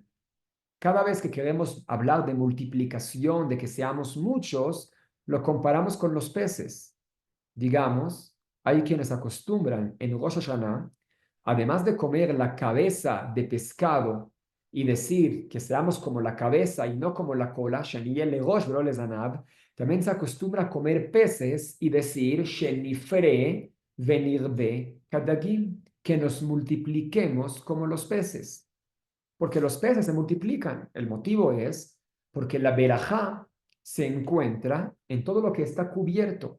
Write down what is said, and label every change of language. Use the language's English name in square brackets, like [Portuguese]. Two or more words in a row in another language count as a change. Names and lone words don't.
[Spanish] Cada vez que queremos hablar de multiplicación, de que seamos muchos, lo comparamos con los peces. Digamos, hay quienes acostumbran en Rosh Hashanah, además de comer la cabeza de pescado y decir que seamos como la cabeza y no como la cola, [Hebrew] שנהיה לראש ולא לזנב, [Spanish] también se acostumbra a comer peces y decir [Hebrew] שנפרה ונרבה כדגים, [Spanish] que nos multipliquemos como los peces, porque los peces se multiplican. El motivo es porque la verajá se encuentra en todo lo que está cubierto.